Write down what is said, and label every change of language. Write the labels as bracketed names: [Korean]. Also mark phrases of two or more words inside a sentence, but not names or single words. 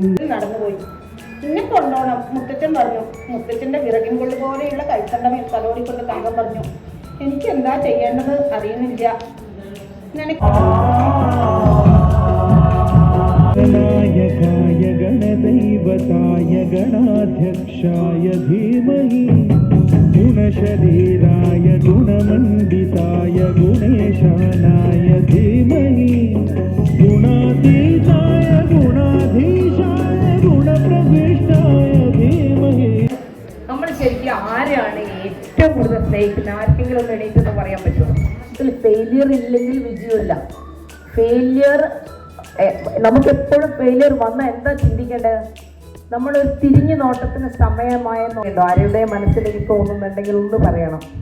[Malayalam] നടന്നുപോയി. പിന്നെ കൊണ്ടോണം മുത്തച്ഛൻ പറഞ്ഞു. മുത്തച്ഛന്റെ വിറകിൻ കൊള്ളു പോലെയുള്ള കൈത്തണ്ടമേൽ തലോടിക്കൊണ്ട് തങ്കം പറഞ്ഞു, എനിക്ക് എന്താ ചെയ്യേണ്ടത് അറിയുന്നില്ല. [Sanskrit] गणायकाय गणदैवताय गणाध्यक्षाय धीमहि गुणशरीराय गुणमण्डिताय गुणेशानाय धीमहि गुणातीताय गुणाधीशाय गुणप्रविष्टाय धीमहि. [Malayalam] നമ്മൾ ശരിക്കും ആരെയാണ് ഏറ്റവും കൂടുതൽ സ്നേഹിക്കുന്നത്? ആർക്കെങ്കിലും ഒന്ന് എണീറ്റെന്ന് പറയാൻ പറ്റുമോ? ഇതിൽ ഫെയിലിയർ ഇല്ലെങ്കിൽ വിജയമില്ല. ഫെയിലിയർ നമുക്കെപ്പോഴും ഫെയിലിയർ വന്നാൽ എന്താ ചിന്തിക്കേണ്ടത്? നമ്മളൊരു തിരിഞ്ഞു നോട്ടത്തിന് സമയമായെന്നോ ആരുടെ മനസ്സിലേക്ക് തോന്നുന്നുണ്ടെങ്കിൽ ഒന്ന് പറയണം.